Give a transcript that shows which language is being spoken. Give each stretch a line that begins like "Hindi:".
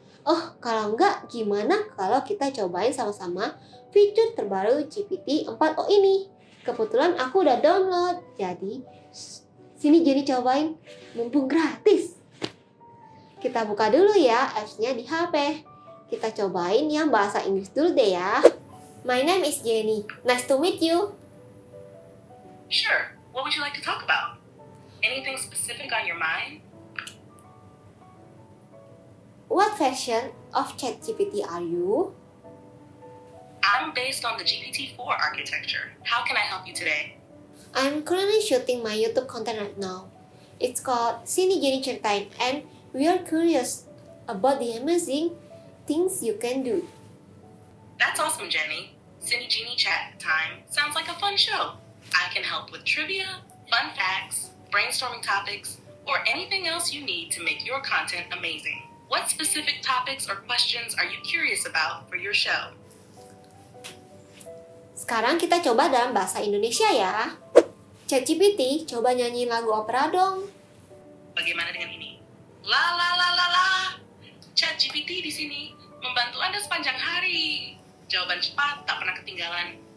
Indonesian: Oh, kalau enggak gimana kalau kita cobain sama-sama fitur terbaru GPT 4o ini. Kebetulan aku udah download. Jadi sini Jenny cobain, mumpung gratis. Kita buka dulu ya apps-nya di HP. Kita cobain yang bahasa Inggris dulu deh ya.
English: My name is Jenny. Nice to meet you. Sure. What would you like to talk about? Anything specific on your mind? What version of ChatGPT are you? I'm based on the GPT-4 architecture. How can I help you today? I'm currently shooting my YouTube content right now. It's called Sini Jenny Ceritain, and we are curious about the amazing things you can do. That's awesome, Jenny. Cine Genie Chat Time sounds like a fun show. I can help with trivia, fun facts, brainstorming topics, or anything else you need to make your content amazing. What specific topics or questions are you curious about for your show?
Indonesian: Sekarang kita coba dalam bahasa Indonesia ya. ChatGPT, coba nyanyi lagu opera dong. Bagaimana dengan ini? La la la la la. ChatGPT di sini membantu Anda sepanjang hari. Jawaban cepat, tak pernah ketinggalan.